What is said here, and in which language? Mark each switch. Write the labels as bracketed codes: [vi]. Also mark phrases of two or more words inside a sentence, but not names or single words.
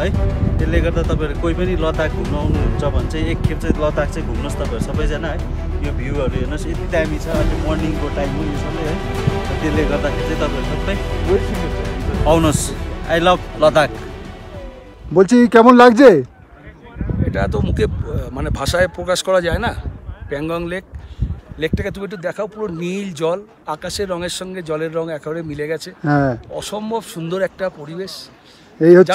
[ne] त्यसले गर्दा तपाईँहरू कोही पनि लद्दाख घुम्न आउनुहुन्छ भने चाहिँ एकखेप चाहिँ लद्दाख चाहिँ घुम्नुहोस् तपाईँहरू सबैजना है। यो भ्यूहरू हेर्नुहोस् यति दामी छ, अहिले मर्निङको टाइम हो यो सबै है। त्यसले गर्दाखेरि चाहिँ तपाईँहरू सबै आउनुहोस्। [en] I love Ladakh. [bn] বলছি কেমন লাগছে? এটা তো মুখে মানে ভাষায় প্রকাশ করা যায় না। প্যাংগং লেকটাকে তুমি একটু দেখাও, পুরো নীল জল, আকাশের রঙের সঙ্গে জলের রং একেবারে মিলে গেছে। হ্যাঁ, অসম্ভব সুন্দর একটা পরিবেশ। এই হচ্ছে।